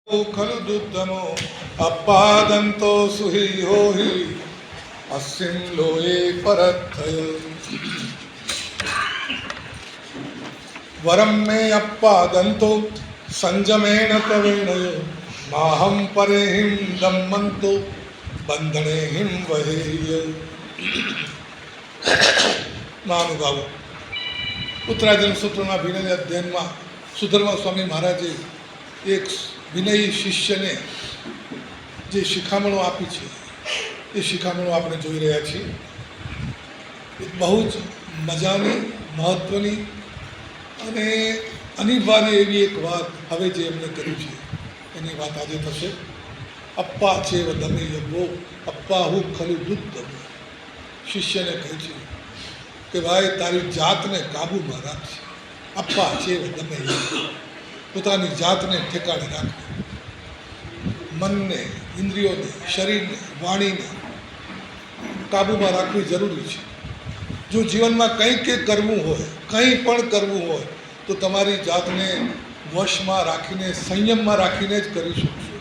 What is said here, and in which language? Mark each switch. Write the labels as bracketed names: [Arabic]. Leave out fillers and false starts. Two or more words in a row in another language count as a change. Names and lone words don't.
[Prakrit languages] खलु दुद्धमो अपादंतो सुहियो हि अस्मिन् लोये परत्थय वरम मे अपादंतो संजमेन तवेणयो माहम परेहिं दम्मन्तो बंधनेहिं वहेय। [Gujarati] મહાનુભાવો, ઉત્તરાયણ સૂત્રો વિનય અધ્યયન મેં સુધર્મા સ્વામી મહારાજે એક વિનયી શિષ્યને જે શિખામણો આપી હૈ યે શિખામણો આપણે જોઈ રહ્યા છીએ। એક બહુ જ મજાની મહત્વની અને અનિવાર્ય એવી એક બાત હવે જે એમણે કરી છે એની બાત આજે થશે। [Prakrit languages] अप्पा चेव दमे यज्ञो अप्पा हूँ खलु दुद्धम। [Gujarati] શિષ્ય ને કહે છે કિ ભાઈ તારી જાત ને કાબૂ મેં રાખ। [Prakrit languages] अप्पा चेव दमे यज्ञो [Gujarati] પોતાની જાતને ઠેકાણે રાખવી, મનને, ઇન્દ્રિયોને, શરીરને, વાણીને કાબૂમાં રાખવી જરૂરી છે। જો જીવનમાં કંઈક કરવું હોય, કંઈ પણ કરવું હોય તો તમારી જાતને વશમાં રાખીને, સંયમમાં રાખીને જ કરી શકશો।